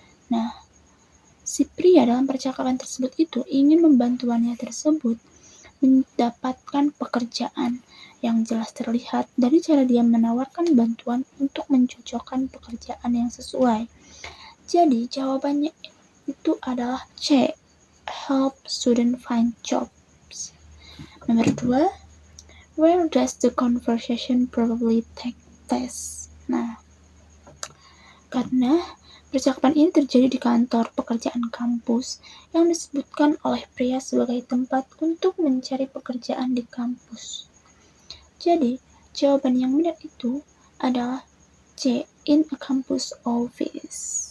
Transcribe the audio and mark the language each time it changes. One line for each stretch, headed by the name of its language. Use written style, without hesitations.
Indonesian: Nah, si pria dalam percakapan tersebut itu ingin membantu wanita tersebut mendapatkan pekerjaan. Yang jelas terlihat dari cara dia menawarkan bantuan untuk mencocokkan pekerjaan yang sesuai. Jadi jawabannya itu adalah C,
English: help student find jobs.
Indonesian: Nomor 2,
English: where does the conversation probably take place?
Indonesian: Nah, karena percakapan ini terjadi di kantor pekerjaan kampus yang disebutkan oleh pria sebagai tempat untuk mencari pekerjaan di kampus. Jadi, jawaban yang benar itu adalah C,
English: in a campus office.